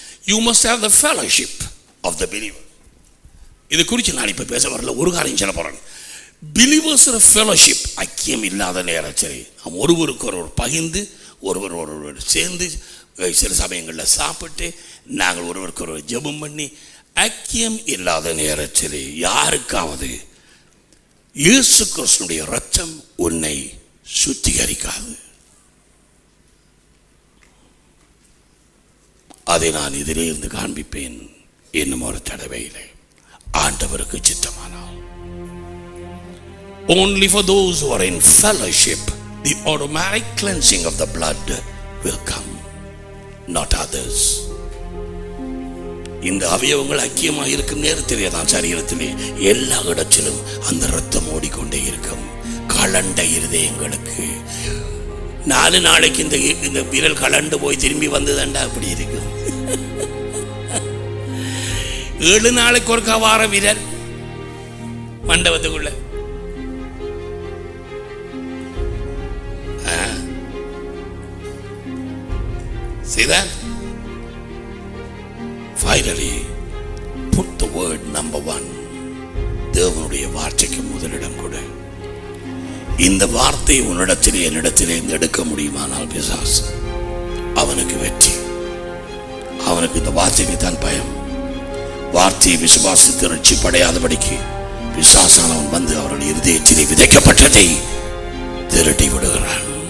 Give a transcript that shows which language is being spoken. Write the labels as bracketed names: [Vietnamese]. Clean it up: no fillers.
[English] You must have the fellowship of the believer. [Tamil] இது குறித்து நான் இப்போ பேச வரல, ஒரு காரியம் சொல்ல போறேன். பிலீவர்ஸ் ஃபெலோஷிப், ஐக்கியம் இல்லாத நேரத்தில் நாம் ஒருவருக்கு ஒருவர் பகிர்ந்து ஒருவர் சேர்ந்து சில சமயங்களில் சாப்பிட்டு நாங்கள் ஒருவருக்கு ஒருவர் ஜெபம் பண்ணி ஐக்கியம் இல்லாத நேரத்தில் யாருக்காவது இயேசு கிறிஸ்துவினுடைய இரத்தம் உன்னை சுத்திகரிக்காது. அதை நான் இதிலே இருந்து காண்பிப்பேன் இன்னும் ஒரு தடவையிலே, ஆண்டவருக்கு சித்தமானால். [English] Only for those who are in fellowship, the automatic cleansing of the blood will come, not others. [Tamil] இந்த அவயவங்கள் ஐக்கியமாக இருக்கும் நேரத்திலே தான் சரீரத்திலே எல்லா இடத்திலும் அந்த இரத்தம் ஓடிக்கொண்டே இருக்கும். கலண்ட இருதயங்களுக்கு 4 நாளைக்கு இந்த விரல் கலண்டு போய் திரும்பி வந்ததுண்டா அப்படி இருக்கும். 7 நாளைக்கு ஒருக்கா வார விரல் மண்டபத்துக்குள்ள. [English] See that? Finally, put the word number 1. [Tamil] தேவனுடைய வார்த்தைக்கு முதலிடம் கொடு. இந்த வார்த்தை உன்னிடத்திலே என்னிடத்திலே எடுக்க முடியுமானால் பிசாசு அவனுக்கு வெற்றி. அவனுக்கு இந்த வார்த்தைக்கு தான் பயம். வார்த்தையை விசுவாசித்து ரட்சிப்படையாதபடிக்கு பிசாசானவன் வந்து அவர்கள் இருதயத்திலே விதைக்கப்பட்டதை திருட்டி விடுகிறான்.